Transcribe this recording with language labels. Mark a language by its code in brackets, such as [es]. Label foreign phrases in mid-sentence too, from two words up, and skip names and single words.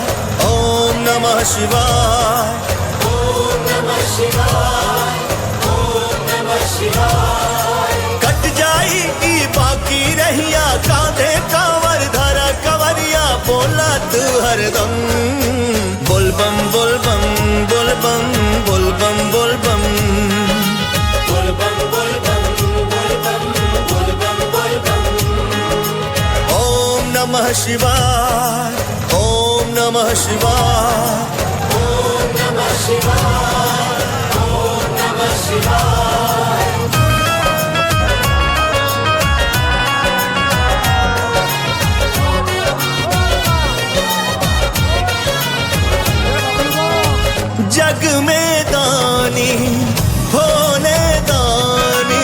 [sa] ओम नमः शिवाय, ओम नमः शिवाय, ओम नमः शिवाय। [bho] कट जाई ई बाकी रहिया, कांधे कांवर धरा कंवरिया, बोला तू हरदम बोल बम बोल बम बोल बम बोल बम बोल बम बोल बम बोल बम बोल बम बोल बम बोल बम। [sa] ओम नमः शिवाय, ओम नमः शिवाय, ओम नमः शिवाय, ओम नमः शिवाय। [bho] जग में दानी होने दानी,